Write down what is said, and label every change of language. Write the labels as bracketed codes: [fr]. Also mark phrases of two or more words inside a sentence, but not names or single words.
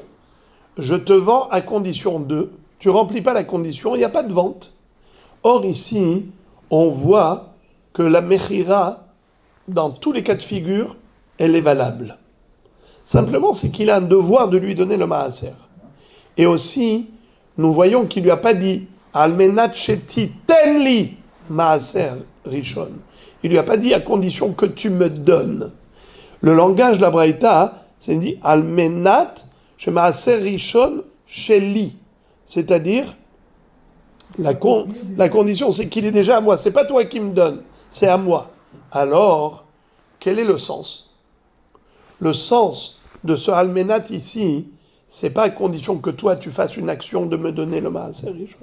[fr] Je te vends à condition de, tu remplis pas la condition, il n'y a pas de vente. Or ici, on voit que la mechira, dans tous les cas de figure, elle est valable. Simplement, c'est qu'il a un devoir de lui donner le maaser. Et aussi, nous voyons qu'il lui a pas dit [he] על מנת שתתן לי מעשר ראשון. [fr] Il lui a pas dit à condition que tu me donnes. Le langage de la Braïta, c'est dit [he] על מנת שמעשר ראשון שלי. [fr] C'est-à-dire, la condition, c'est qu'il est déjà à moi. C'est pas toi qui me donnes, c'est à moi. Alors, quel est le sens? Le sens de ce almenat ici, c'est pas à condition que toi tu fasses une action de me donner le [he] מעשר ראשון.